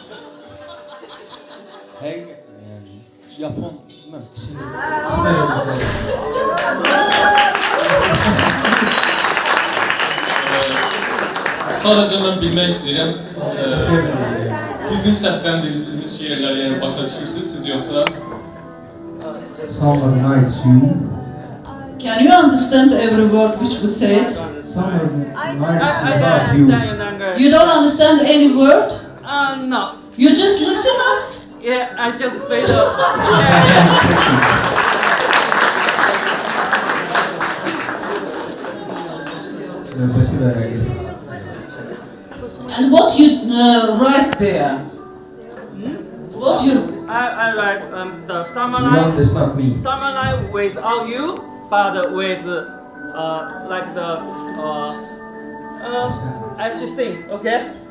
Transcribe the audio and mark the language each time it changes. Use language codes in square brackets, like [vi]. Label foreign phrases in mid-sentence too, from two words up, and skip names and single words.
[az] Həqiqətən, yəni, Japon, bilməm, Çin hieroglifləri. Sadəcə mən bilmək istəyirəm, bizim səsləndirdiyimiz şeirləri yəni başa düşürsünüz, siz yoxsa? [en] Summer nights you. Can you understand every word which we said? Summer nights I without you. understand you, Nanga. You don't understand any word? No. You just listen us? Yeah, I just played up. Yeah. [az] Növbəti vərəqi. [en] And what you write there? What you... I like the summer You night. understand me? Summer night without you, but with like the I should sing, okay?